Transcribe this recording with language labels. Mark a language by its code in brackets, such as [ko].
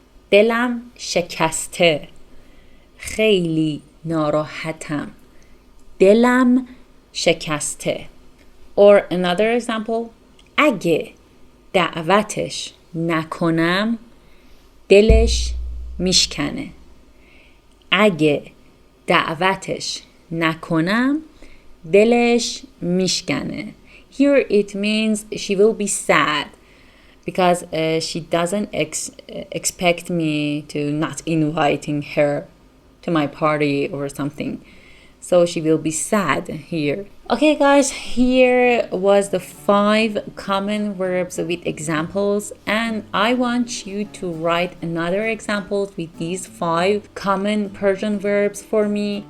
[fa] دلم شکسته. خیلی ناراحتم. دلم شکسته. [en] Or another example, [fa] اگه دعوتش نکنم دلش میشکنه. اگه دعوتش نکنم دلش میشکنه. [en] Here it means she will be sad because she doesn't expect me to not inviting her to my party or something. So she will be sad here. Okay guys, here was the 5 common verbs with examples, and I want you to write another examples with these 5 common Persian verbs for me.